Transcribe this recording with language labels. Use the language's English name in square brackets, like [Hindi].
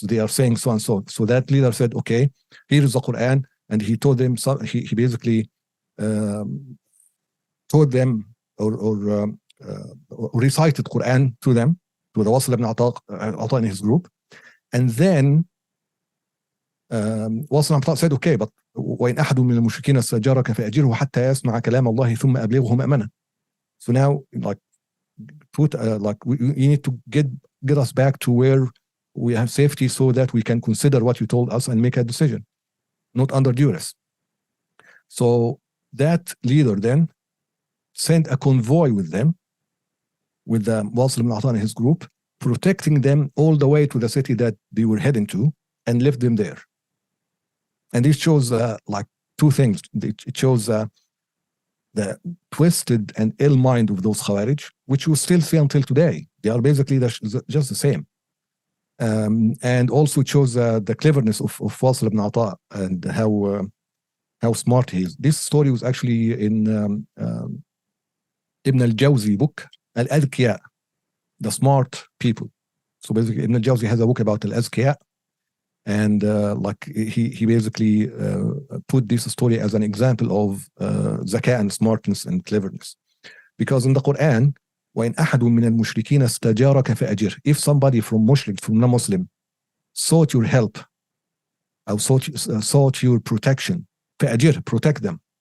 [English] They are saying so and so. So that leader said, okay, here is the Quran, and he told them, he basically told them or recited Quran to them, to the Wasil ibn Ata and his group. And then [Arabic] واصل عم [English] said okay, but [Arabic] وإن أحد من المشركين استأجرك فأجره حتى يسمع كلام الله ثم أبلغه مأمنة. [English] So now, like, you need to get us back to where we have safety so that we can consider what you told us and make a decision, not under duress. So that leader then sent a convoy with them, with the Wasil ibn Atan and his group, protecting them all the way to the city that they were heading to, and left them there. And this shows like two things. It shows the twisted and ill mind of those Khawarij, which we still see until today. They are basically just the same. And also it shows the cleverness of Wasil ibn Ata and how smart he is. This story was actually in Ibn al-Jawzi book, Al-Adhkiya, the smart people. So basically Ibn al-Jawzi has a book about Al-Azkiya, and like he basically put this story as an example of zaka and smartness and cleverness. Because in the Quran, [Arabic] وَإِنْ أَحَدٌ مِّنَ الْمُشْرِكِينَ اسْتَجَارَكَ فَأَجِرْهُ. [English] If somebody from mushrik, from non-Muslim, sought your help, or sought your protection, فَأَجِرْهُ, protect them.